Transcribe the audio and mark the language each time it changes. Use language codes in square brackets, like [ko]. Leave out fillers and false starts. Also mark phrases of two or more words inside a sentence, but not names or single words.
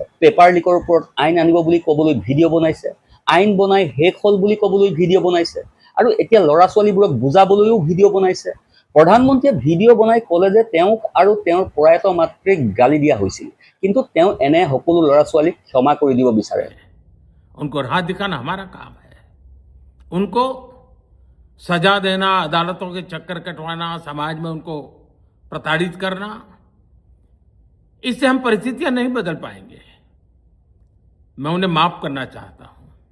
[as] পেপাৰ লিকৰ ওপৰত আইন আনিব বুলি ক'বলৈ ভিডিঅ' বনাইছে, আইন বনাই শেষ হ'ল বুলি ক'বলৈ ভিডিঅ' বনাইছে, আৰু এতিয়া ল'ৰা ছোৱালীবোৰক বুজাবলৈও ভিডিঅ' বনাইছে। প্ৰধানমন্ত্ৰীয়ে ভিডিঅ' বনাই ক'লে যে তেওঁক আৰু তেওঁৰ প্ৰয়াত মাতৃক গালি দিয়া হৈছিল, কিন্তু তেওঁ এনে সকলো ল'ৰা ছোৱালীক ক্ষমা কৰি দিব বিচাৰে। [hi] उनको राह दिखाना हमारा काम है। उनको सजा देना, अदालतों के चक्कर कटवाना, समाज में उनको प्रताड़ित करना, इससे हम परिस्थितियां नहीं बदल पाएंगे। मैं उन्हें माफ करना चाहता हूं।